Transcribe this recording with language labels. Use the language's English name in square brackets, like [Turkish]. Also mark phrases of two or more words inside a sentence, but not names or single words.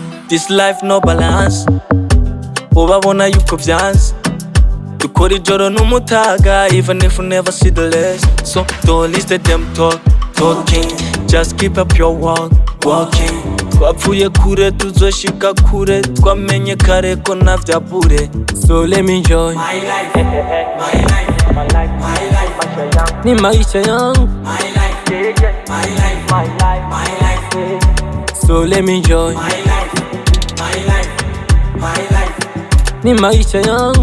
[English] This life no balance, [Rundi] ubabona yuko vyanze. Dukora ijoro n'umutaga, [English] even if we never see the less. So don't listen them talking, just keep up your walking. [Rundi] Twapfuye kure tuzoshika kure, twamenye kare ko navyabure. [English] So let me enjoy my life, my life, my life, my life. [Swahili] ni maisha yangu, [English] My life, my life, my life, my life. so let me enjoy My life, my life, my life. [Swahili] ni maisha yangu,